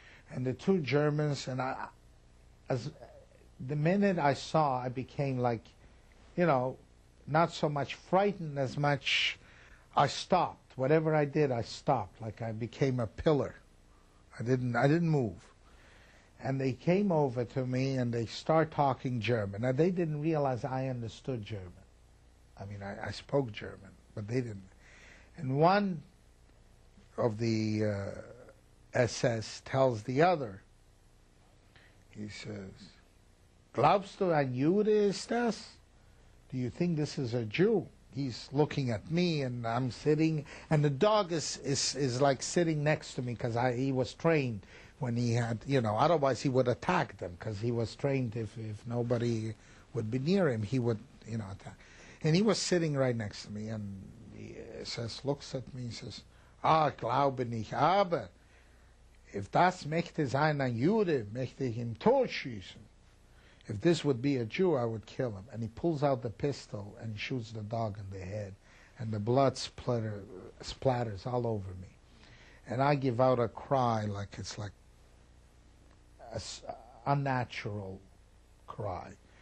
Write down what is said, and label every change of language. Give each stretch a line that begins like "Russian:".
English: And the two Germans, and the minute I saw, I became like, not so much frightened as much I stopped. Whatever I did, I stopped. Like I became a pillar. I didn't move. And they came over to me and they start talking German. Now they didn't realize I understood German. I spoke German, but they didn't. And one of the SS tells the other, he says,
German: "Glaubst du ein Jude ist das?
English: Do you think this is a Jew?" He's looking at me, and I'm sitting, and the dog is like sitting next to me because he was trained when he had, otherwise he would attack them because he was trained if nobody would be near him, he would, attack. And he was sitting right next to me, and he looks at me and says,
German: glaube nicht, aber if das möchte sein ein Jude, möchte ich ihn totschießen.
English: If this would be a Jew, I would kill him. And he pulls out the pistol and shoots the dog in the head. And the blood splatters all over me. And I give out a cry like it's like an unnatural cry.